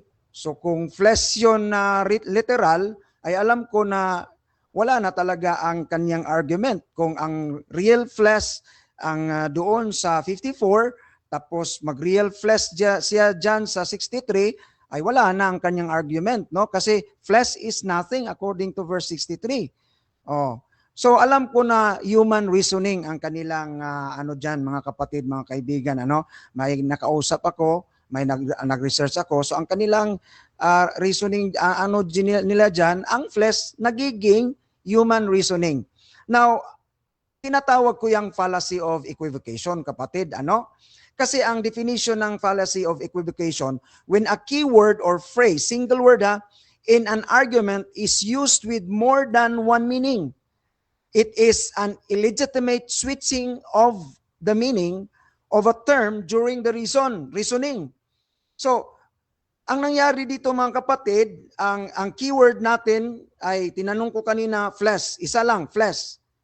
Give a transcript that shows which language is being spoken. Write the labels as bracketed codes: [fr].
[tl] So, kung flesh yun na literal, ay alam ko na wala na talaga ang kanyang argument. Kung ang real flesh ang doon sa 54, tapos mag-real flesh siya dyan sa 63, ay wala na ang kanyang argument, no? [en] Kasi flesh is nothing according to verse 63. Oh. [tl] So alam ko na human reasoning ang kanilang ano diyan, mga kapatid, mga kaibigan, ano? May nakausap ako, may nag-research ako. So ang kanilang reasoning ano nila diyan, ang flesh nagiging human reasoning. Now, tinatawag ko yung fallacy of equivocation, kapatid, ano? Kasi ang definition ng [en] fallacy of equivocation, when a keyword or phrase, single word in an argument is used with more than one meaning, it is an illegitimate switching of the meaning of a term during the reasoning. [tl] So, ang nangyari dito mga kapatid, ang keyword natin ay tinanong ko kanina, flesh, isa lang, flesh.